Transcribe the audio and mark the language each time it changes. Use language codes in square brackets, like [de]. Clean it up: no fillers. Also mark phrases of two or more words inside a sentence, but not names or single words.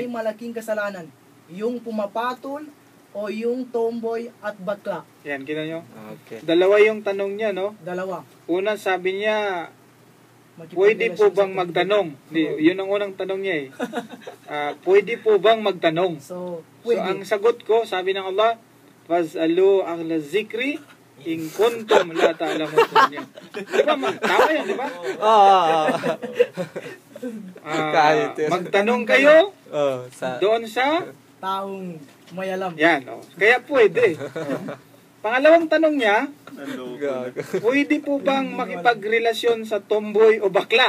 [tl] may malaking kasalanan? Yung pumapatol o yung tomboy at bakla? Yan, kita nyo? Okay. Dalawa yung tanong niya, no? Dalawa. Una, sabi niya, pwede po bang magtanong? Yun ang unang tanong niya eh. Pwede po bang magtanong? So, So, pwede. ang sagot ko, sabi ng Allah, [ar] فاسألوا أهل الذكر إن كنتم لا تعلمون. [tl] Di ba? Tama yan, di ba? Kahit yun. Magtanong kayo Sa doon sa... Taong may alam. Yan, oh. Kaya pwede. Pangalawang tanong niya, Naloko na. pwede po bang makipagrelasyon sa tomboy o bakla?